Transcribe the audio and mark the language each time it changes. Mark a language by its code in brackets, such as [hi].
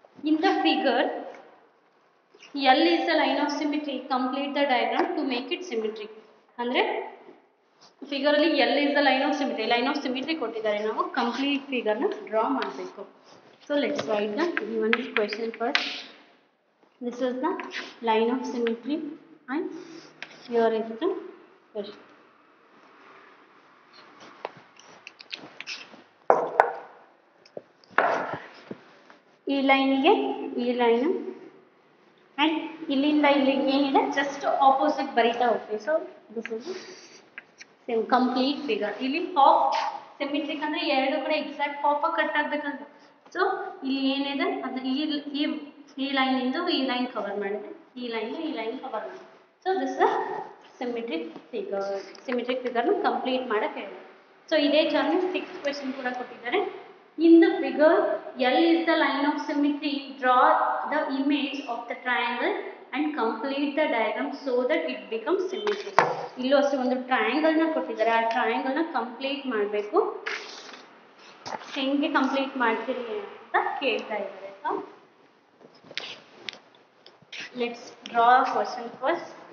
[en] In the figure, L is the line of symmetry. Complete the diagram to make it symmetric. [kn] ಅಂದರೆ ಫಿಗರಲ್ಲಿ [en] L is the line of symmetry. [kn] Line of symmetry ಕೊಟ್ಟಿದ್ದಾರೆ, ನಾವು complete ಫಿಗರ್ನ draw ಮಾಡಬೇಕು. [en] So let's write the given question first. This is the line of symmetry and here is the question. [kn] ಈ ಲೈನಿಗೆ ಈ line and ಇಲ್ಲಿಂದ ಇಲ್ಲಿಗೆ ಏನಿದೆ just opposite ಬರೀತಾ ಹೋಗ್ತೀವಿ. [en] So this is same complete figure. [kn] ಇಲ್ಲಿ ಹಾಫ್ ಸಿಮಿಟ್ರಿಕ್ ಅಂದರೆ ಎರಡು ಕಡೆ ಎಕ್ಸಾಕ್ಟ್ ಹಾಫಾಗಿ ಕಟ್ ಆಗಬೇಕಂತ. ಸೊ ಇಲ್ಲಿ ಏನಿದೆ ಅಂದರೆ ಈ ಲೈನಿಂದು ಈ ಲೈನ್ ಕವರ್ ಮಾಡಿದೆ, ಈ ಲೈನ್ ಕವರ್ ಮಾಡಿದೆ. ಸೊ ದಿಸ್ ಸಿಮಿಟ್ರಿಕ್ ಫಿಗರ್ನ ಕಂಪ್ಲೀಟ್ ಮಾಡೋಕ್ಕೆ ಹೇಳಿದೆ. ಸೊ ಇದೇ ಥರನೇ 6th ಕ್ವೆಶ್ಚನ್ ಕೂಡ ಕೊಟ್ಟಿದ್ದಾರೆ. [en] In the figure, L is the line of symmetry. Draw the image of the triangle and complete the diagram so that it becomes symmetric. [kn] ಇಲ್ಲೂ ಅಷ್ಟೇ ಒಂದು ಟ್ರಯಾಂಗಲ್ನ ಕೊಟ್ಟಿದ್ದಾರೆ, ಆ ಟ್ರಯಾಂಗಲ್ನ ಕಂಪ್ಲೀಟ್ ಮಾಡಬೇಕು. ಹೆಂಗೆ ಕಂಪ್ಲೀಟ್ ಮಾಡ್ತೀರಿ ಅಂತ ಕೇಳ್ತಾ ಇದ್ದಾರೆ. [en] So let's draw question first.